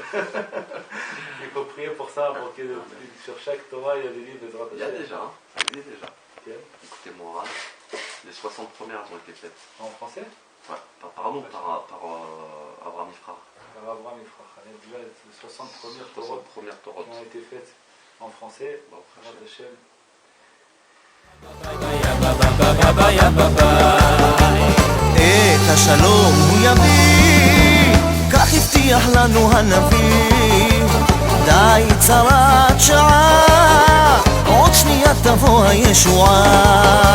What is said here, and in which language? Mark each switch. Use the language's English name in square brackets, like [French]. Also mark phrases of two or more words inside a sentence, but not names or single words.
[French] Il faut prier pour ça, pour que sur chaque Torah, il y a des livres [Hebrew] בעזרת השם. [French] Il y a déjà, Écoutez-moi, les 60 premières ont été faites. En français? Ouais, par Abraham Ifrach. Par Abraham Ifrach. Déjà, les 60 premières Torahs qui ont été faites en français. [Hebrew] בעזרת השם. את השלום הוא יביא, כך הבטיח לנו הנביא. די צרת שעה, עוד שנייה תבוא הישועה.